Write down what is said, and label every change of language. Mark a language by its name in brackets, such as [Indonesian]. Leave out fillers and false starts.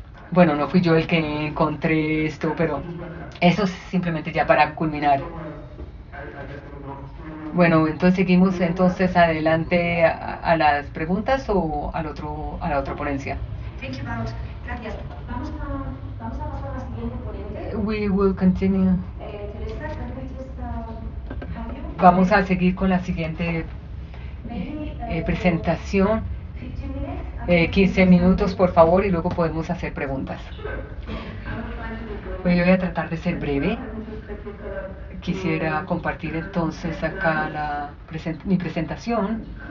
[Spanish] Bueno, no fui yo el que encontré esto, pero eso es simplemente ya para culminar. Bueno, entonces seguimos entonces adelante a las preguntas o a la otra ponencia. [English] Thank you, Wout. Gracias. [Spanish] Vamos a pasar a la siguiente ponente. [English] We will continue. Teresa, can we just have you? [Spanish] Vamos a seguir con la siguiente [English] Maybe, [Spanish] presentación. [English] 15 minutes? [Spanish] 15 minutos, por favor, y luego podemos hacer preguntas. Pues yo voy a tratar de ser breve. Quisiera compartir entonces acá mi presentación.